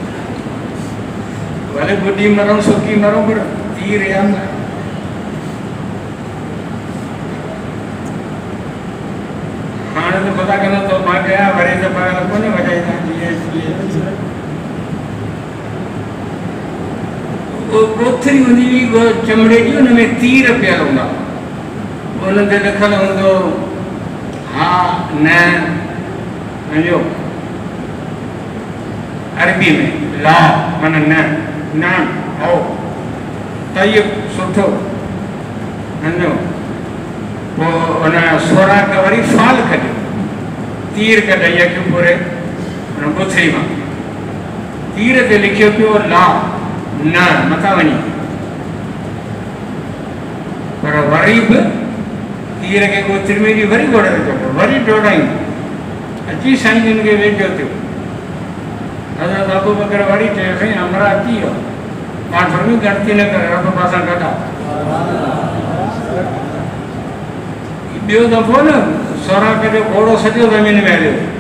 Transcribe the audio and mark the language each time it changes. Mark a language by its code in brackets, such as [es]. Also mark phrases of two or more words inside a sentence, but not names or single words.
[sd] भले ॿुॾी मरूं सुकी मरूं पर तीर यादि आहे हाणे त पता कंदो त मां कया वरी त पाण कोन्हे वॼाईंदा जीअं ॻोथरी हूंदी हुई चमड़े जी हुन में तीर पियल हूंदा उन ते लिखियलु हूंदो हा न सम्झो अरबी में ला माना न हो तयब सुठो सम्झो पोइ हुन सोराक वरी फाल कढियो तीर कढाई अखियूं पूरे हुन ॻोथरी मां तीर ते लिखियो पियो ला न मथां वञी पर वरी बि तीर खे ॻोथरी में ॾी वरी घोड़े ते चढ़ियो वरी डोड़ाई अची साईं जिन खे वेझो थियो हज़रत अबू बकर वरी चयो साईं हमरा अची वियो पाण फरमी गणती न करे रब पासां कढा ॿियो दफ़ो न सोराक जो घोड़ो सॼो ज़मीन में हलियो